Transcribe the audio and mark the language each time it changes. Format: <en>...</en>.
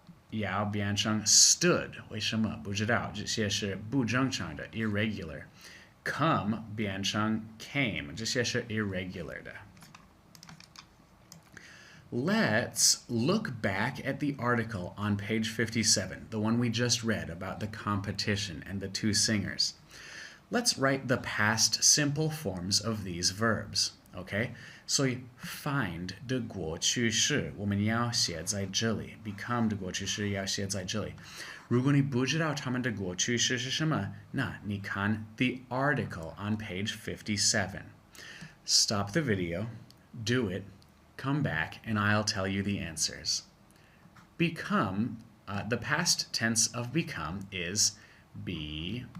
<en>要变成 stood 为什么不知道这些是不正常的 irregular come 变成 came 这些是 irregular 的 Let's look back at the article on page 57, the one we just read about the competition and the 2 singers. Let's write the past simple forms of these verbs. Okay?</en> <zh>So find 的过去式我们要写在这里 become 的过去式要写在这里如果你不知道它们的过去式是什么那你看 the article on page 57.</zh> <en>Stop the video, do it, come back, and I'll tell you the answers. Become, the past tense of become is became.</en>